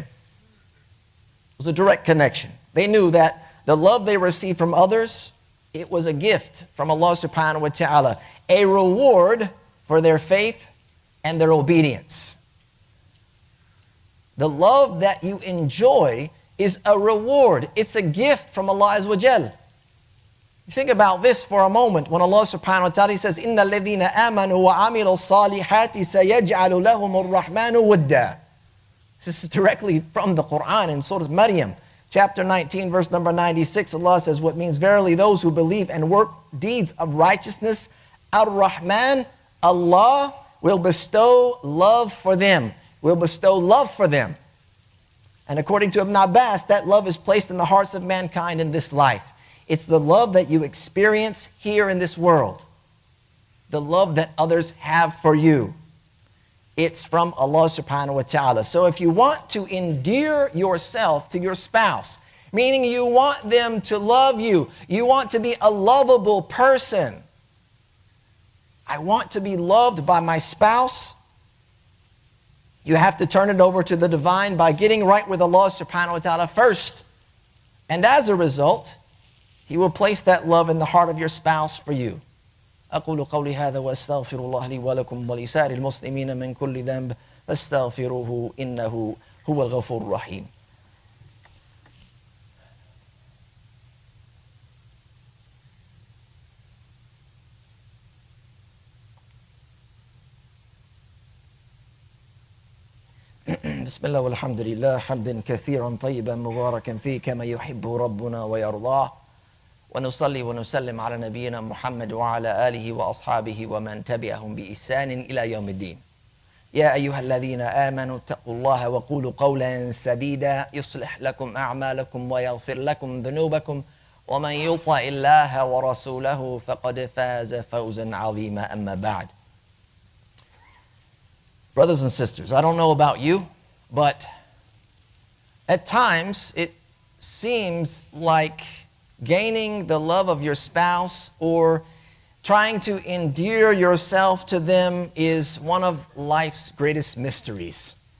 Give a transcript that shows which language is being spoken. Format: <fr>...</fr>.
<en>It was a direct connection. They knew that the love they received from others, it was a gift from Allah subhanahu wa ta'ala, a reward for their faith and their obedience. The love that you enjoy is a reward. It's a gift from Allah Azza wa Jal. Think about this for a moment. When Allah subhanahu wa ta'ala says,</en> <ar>إِنَّ الَّذِينَ آمَنُوا وَعَمِلُوا الصَّالِحَاتِ سَيَجْعَلُ لَهُمُ الرَّحْمَنُ وُدًّا.</ar> <en>This is directly from the Quran in Surah Maryam, chapter 19, verse number 96. Allah says, what means, verily those who believe and work deeds of righteousness, Ar-Rahman, Allah will bestow love for them. Will bestow love for them. And according to Ibn Abbas, that love is placed in the hearts of mankind in this life. It's the love that you experience here in this world. The love that others have for you. It's from Allah subhanahu wa ta'ala. So if you want to endear yourself to your spouse, meaning you want them to love you, you want to be a lovable person. I want to be loved by my spouse. You have to turn it over to the divine by getting right with Allah subhanahu wa ta'ala first. And as a result, He will place that love in the heart of your spouse for you.</en> <ar>أقول قولي هذا وأستغفر الله لي ولكم ولسائر المسلمين من كل ذنب فاستغفروه إنه هو الغفور الرحيم. بسم الله والحمد لله حمدا كثيرا طيبا مباركا فيه كما يحب ربنا ويرضاه ونصلي ونسلم على نبينا محمد وعلى آله وأصحابه ومن تبعهم بإحسان إلى يوم الدين. يا أيها الذين آمنوا اتقوا الله وقولوا قولا سديدا يصلح لكم أعمالكم ويغفر لكم ذنوبكم ومن يطع الله ورسوله فقد فاز فوزا عظيما أما بعد.</ar> <en>Brothers and sisters, I don't know about you, but at times it seems like gaining the love of your spouse or trying to endear yourself to them is one of life's greatest mysteries.</en>